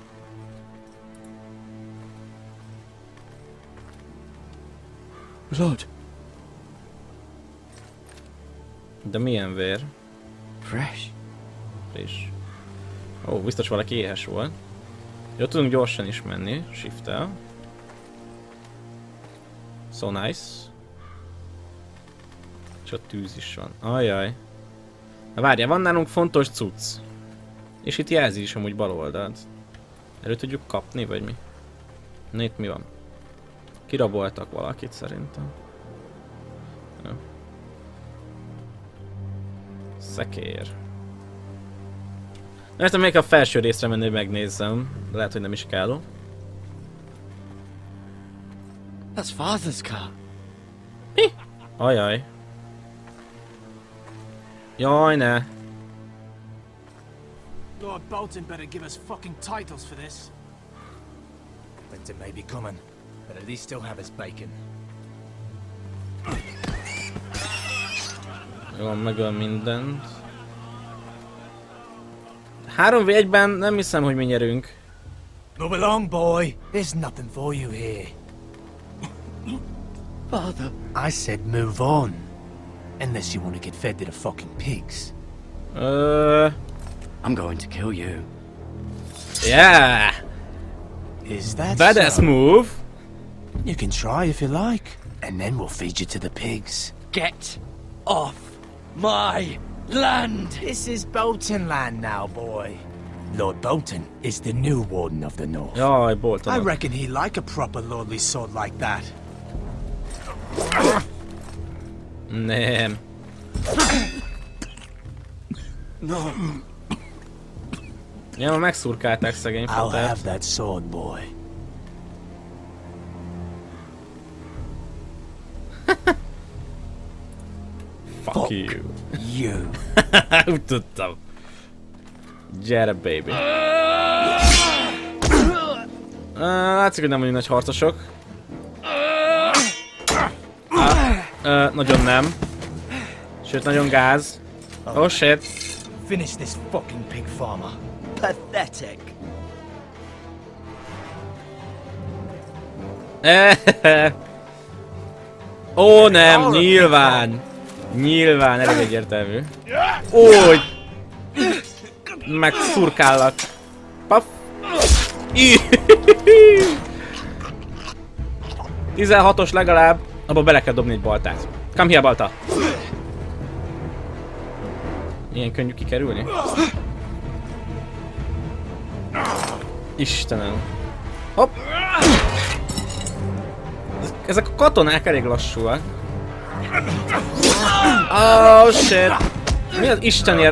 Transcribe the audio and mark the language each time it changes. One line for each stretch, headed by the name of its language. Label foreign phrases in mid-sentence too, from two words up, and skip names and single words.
English: Lord.
Hungarian: De milyen vér?
English: Fresh.
Hungarian: Friss. Ó, biztos valaki éhes volt. Jó, tudunk gyorsan is menni,
English: shift-tel. So nice.
Hungarian: És ott tűz is van. Ajjaj. Na várjál, van nálunk fontos cucc. És itt jelzi is amúgy bal oldalt. Elő tudjuk kapni, vagy mi? Na itt mi van? Kiraboltak valakit szerintem. Ja. Szekér. Értem, még a felső részre menni, hogy megnézzem. Lehet, hogy nem is kell.
English: That's father's car.
Hungarian: Mi? Ajaj. Jaj, ne.
English: Lord Bolton better give us fucking titles for this. Winter may be coming, but at least still have his bacon.
Hungarian: Jó, megöl mindent. 3v1-ben nem hiszem, hogy mi nyerünk.
English: Move along, boy. There's nothing for you here. Father. I said move on. Unless you want to get fed to the fucking pigs. I'm going to kill you. Yeah! Is that Badass so? move! You can try if you like. And then we'll feed you to the pigs. Get off my land! This is Bolton land now, boy. Lord Bolton is the new Warden of the North.
Hungarian: Jaj, Bolton.
English: I reckon he like a proper lordly sword like that.
Hungarian: Nem.
English: No.
Hungarian: Ja, megszurkálták szegény
English: I'll have
Hungarian: fatert.
English: that sword, boy. Fuck you. You.
Hungarian: Úgy tudtam. Gyere, baby. látszik, hogy nem vagyunk nagy harcosok. Nagyon nem. Sőt, nagyon gáz.
English: Oh shit. Finish this fucking pig farmer. Pathetic.
Hungarian: Ó nem, nyilván. Nyilván, elég egyértelmű. Úgy. Megszurkállak. Paf. 16-os legalább. Abba bele kell dobni egy baltát.
English: Come here,
Hungarian: balta. Ilyen könnyű kikerülni? Istenem. Hopp. Ezek a katonák elég lassúak.
English: Oh shit.
Hungarian: Mi az Istenért?